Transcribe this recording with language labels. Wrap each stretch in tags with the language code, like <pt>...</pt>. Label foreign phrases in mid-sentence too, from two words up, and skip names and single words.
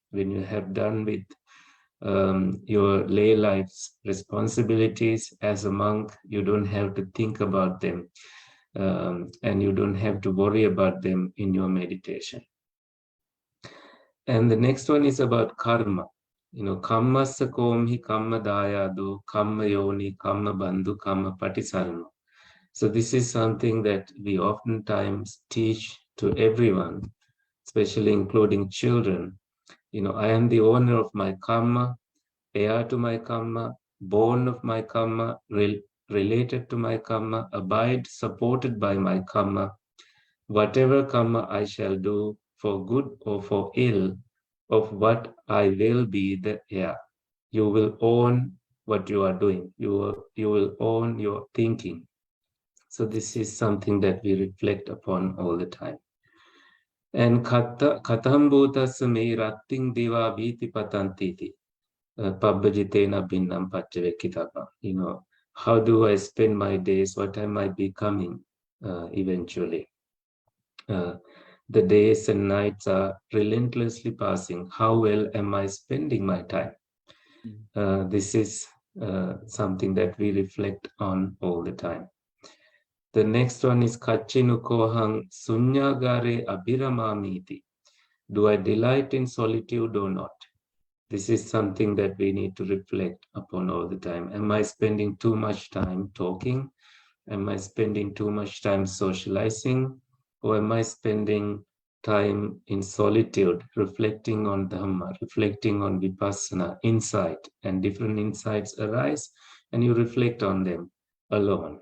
<en>When you have done with your lay life's responsibilities as a monk, you don't have to think about them, and you don't have to worry about them in your meditation. And the next one is about karma.</en> <pi>Kammassa komhi kamma dayado, kamma yoni, kamma bandhu, kamma patisarma.</pi> <en>So this is something that we oftentimes teach to everyone, especially including children. I am the owner of my karma, heir to my karma, born of my karma, related to my karma, abide supported by my karma. Whatever karma I shall do, for good or for ill, of what I will be the heir. You will own what you are doing. You will own your thinking. So this is something that we reflect upon all the time.</en> <pi>And katham bhutassa me ratting diva viti patantiti. Pabbajitena abhiṇhaṃ paccavekkhitabbā.</pi> <en>How do I spend my days? What am I becoming eventually? The days and nights are relentlessly passing. How well am I spending my time? This is something that we reflect on all the time. The next one is</en> <pi>kachinukohaṃ suññāgāre abhiramāmīti.</pi> <en>Do I delight in solitude or not? This is something that we need to reflect upon all the time. Am I spending too much time talking? Am I spending too much time socializing? Or am I spending time in solitude, reflecting on Dhamma, reflecting on Vipassana, insight, and different insights arise, and you reflect on them alone.</en>